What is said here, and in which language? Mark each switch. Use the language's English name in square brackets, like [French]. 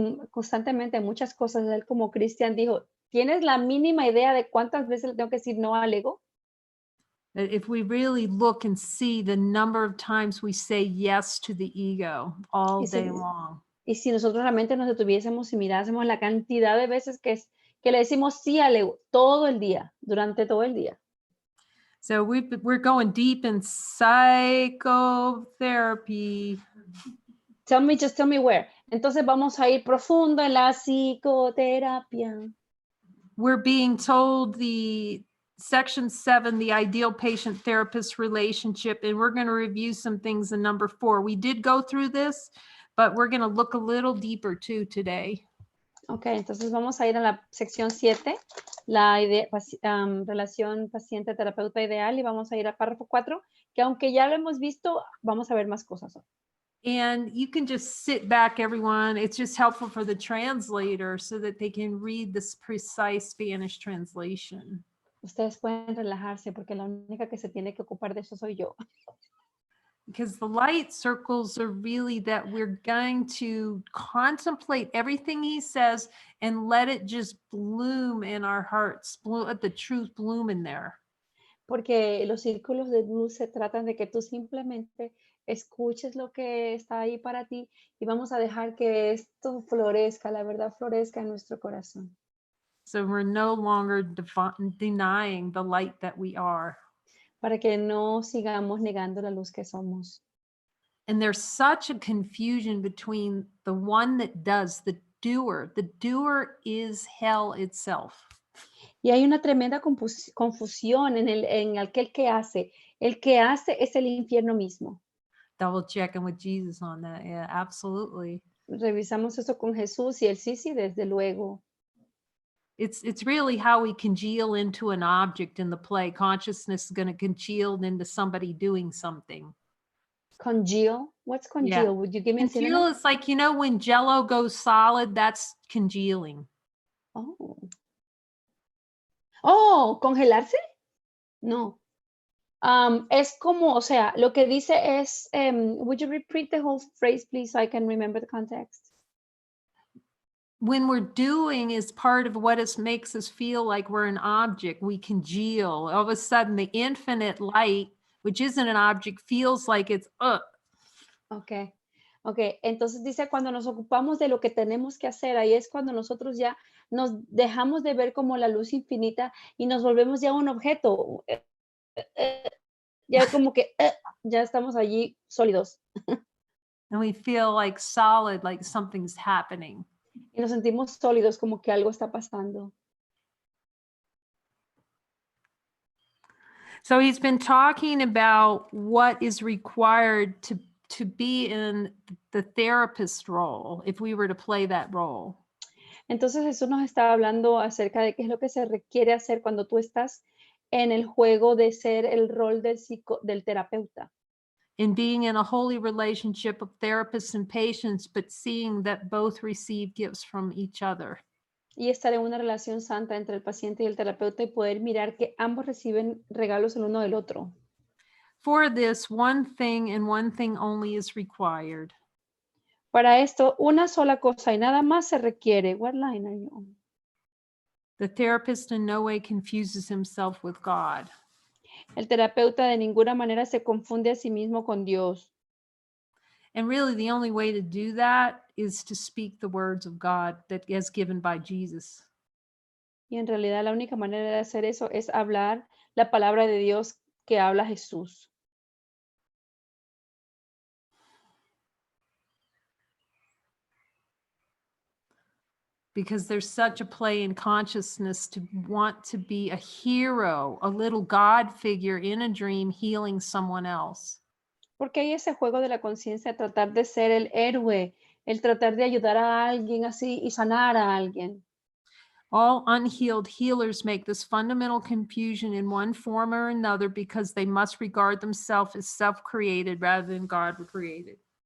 [Spanish] Constantemente muchas cosas, él como Cristian dijo, ¿tienes la mínima idea de cuántas veces le tengo que decir no al ego? [English] If we really look and see the number of times we say yes to the ego all day long. [Spanish] Y si nosotros realmente nos detuviésemos y mirásemos la cantidad de veces que le decimos sí al ego todo el día, durante todo el día. [English] So we're going deep in psychotherapy. Just tell me where. [Spanish] Entonces vamos a ir profundo en la psicoterapia. [English] We're being told the section 7, the ideal patient therapist relationship, and we're going to review some things in number 4. We did go through this, but we're going to look a little deeper too today. [Spanish] Ok, entonces vamos a ir a la sección 7, la relación paciente-terapeuta ideal, y vamos a ir al párrafo 4, que aunque ya lo hemos visto, vamos a ver más cosas hoy. [English] And you can just sit back, everyone. It's just helpful for the translator so that they can read this precise Spanish translation. [Spanish] Ustedes pueden relajarse porque la única que se tiene que ocupar de eso soy yo. [English] Because the light circles are really that we're going to contemplate everything he says and let it just bloom in our hearts, let the truth bloom in there. [Spanish] Porque los círculos de luz se tratan de que tú simplemente escuches lo que está ahí para ti y vamos a dejar que esto florezca, la verdad florezca en nuestro corazón. [English] So we're no longer denying the light that we are. [Spanish] Para que no sigamos negando la luz que somos. [English] And there's such a confusion between the one that does, the doer. The doer is hell itself. [Spanish] Y hay una tremenda confusión en aquel que hace. El que hace es el infierno mismo. [English] Double checking with Jesus on that. Yeah, absolutely. [Spanish] Revisamos eso con Jesús y él sí, desde luego. [English] It's really how we congeal into an object in the play. Consciousness is going to congeal into somebody doing something. Congeal. What's Yeah. congeal? Would you give me a Congeal synonym? is like, when Jello goes solid, that's congealing. [Spanish] Oh. Oh, ¿congelarse? No. Es como, o sea, lo que dice es, [English] would you repeat the whole phrase, please, so I can remember the context? When we're doing is part of what makes us feel like we're an object, we congeal. All of a sudden, the infinite light, which isn't an object, feels like it's Ok, ok. [Spanish] Entonces dice, cuando nos ocupamos de lo que tenemos que hacer, ahí es cuando nosotros ya nos dejamos de ver como la luz infinita y nos volvemos ya un objeto. Ya como que ya estamos allí sólidos [English] and we feel like solid, like something's happening. [Spanish] y nos sentimos sólidos como que algo está pasando. [English] So he's been talking about what is required to be in the therapist role, if we were to play that role. [Spanish] Entonces Jesús nos está hablando acerca de qué es lo que se requiere hacer cuando tú estás en el juego de ser el rol del terapeuta. [English] In being in a holy relationship of therapists and patients, but seeing that both receive gifts from each other. [Spanish] Y estar en una relación santa entre el paciente y el terapeuta y poder mirar que ambos reciben regalos el uno del otro. [English] For this, one thing and one thing only is required. [Spanish] Para esto, una sola cosa y nada más se requiere. [English] What line are you on? The therapist in no way confuses himself with God. [Spanish] El terapeuta de ninguna manera se confunde a sí mismo con Dios. [English] And really, the only way to do that is to speak the words of God that is given by Jesus. [Spanish] Y en realidad la única manera de hacer eso es hablar la palabra de Dios que habla Jesús. [English] Because there's such a play in consciousness to want to be a hero, a little God figure in a dream healing someone else. [Spanish] Porque hay ese juego de la conciencia, tratar de ser el héroe, el tratar de ayudar a alguien así y sanar a alguien. [English] All unhealed healers make this fundamental confusion in one form or another because they must regard themselves as self-created rather than God created.